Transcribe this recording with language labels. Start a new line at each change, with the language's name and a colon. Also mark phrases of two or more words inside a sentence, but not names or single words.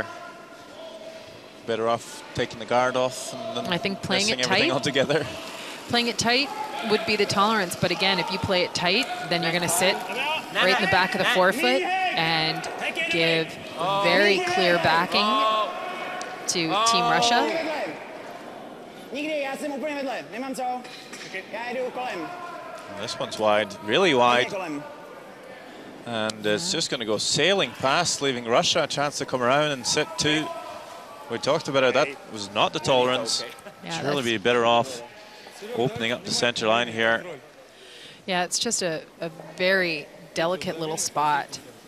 English: Better off taking the guard off and then I think playing it everything tight. altogether. Playing it tight would be the tolerance, but again, if you play it tight, then you're going to sit right in the back of the forefoot and give very clear backing to Team Russia.
Czech: Nikdy, já jsem úplně vedle, nemám co. Já jedu kolem.
English: This one's wide, really wide.
Czech: Kolem.
English: And it's just going to go sailing past, leaving Russia a chance to come around and sit two. We talked about it, that was not the tolerance. Yeah, Surely be better off opening up the center line here. Yeah, it's just a very delicate little spot.